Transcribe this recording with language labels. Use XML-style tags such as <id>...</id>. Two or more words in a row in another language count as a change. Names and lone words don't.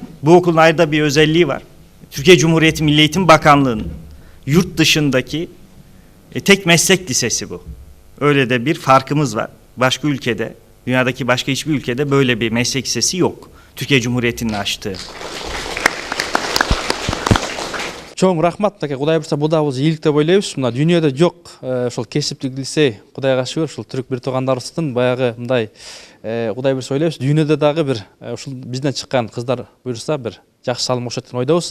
<tr>Bu okulun ayrıca bir özelliği var. Türkiye Cumhuriyeti Milli Eğitim Bakanlığı'nın yurt dışındaki tek meslek lisesi bu. Öyle de bir farkımız var. Başka ülkede, dünyadaki başka hiçbir ülkede böyle bir meslek lisesi yok. Türkiye Cumhuriyeti'nin açtığı.</tr> <ky>Чоң рахмат, таке Кудай бурса бул да биз ийгилик деп ойлойбуз. Мына дүйнөдө жок ошол кесиптик лицей, Кудайга шүгүр, ушул түрк бир туугандарыбыздын баягы мындай Кудай бурса ойлойбуз. Дүйнөдө дагы бир ушул бизден чыккан кыздар буюрса бир жакшы салым кошот деп ойдобуз.</ky>